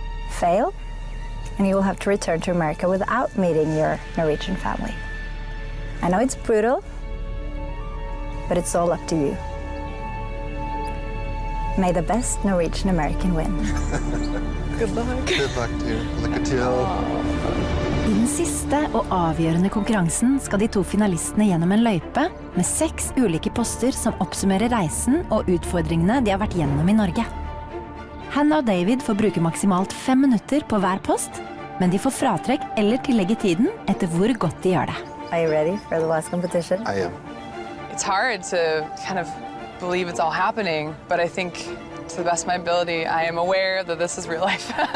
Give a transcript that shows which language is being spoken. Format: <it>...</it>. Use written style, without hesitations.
<en>Fail, and you will have to return to America without meeting your Norwegian family. I know it's brutal, but it's all up to you. May the best Norwegian American win. Good luck. Good luck, dear.</en> <no>Lykke til. I den siste og avgjørende konkurransen skal de to finalistene gjennom en løype med 6 ulike poster som oppsummerer reisen og utfordringene de har vært gjennom i Norge. Hannah og David får bruke maksimalt 5 minutter på hver post, men de får fratrekk eller tillegg i tiden etter hvor godt de gjør det.</no> <en>Are you ready for the last competition? I am. It's hard to kind of believe it's all happening, but I think to the best of my ability. I am aware that this is real life.</en>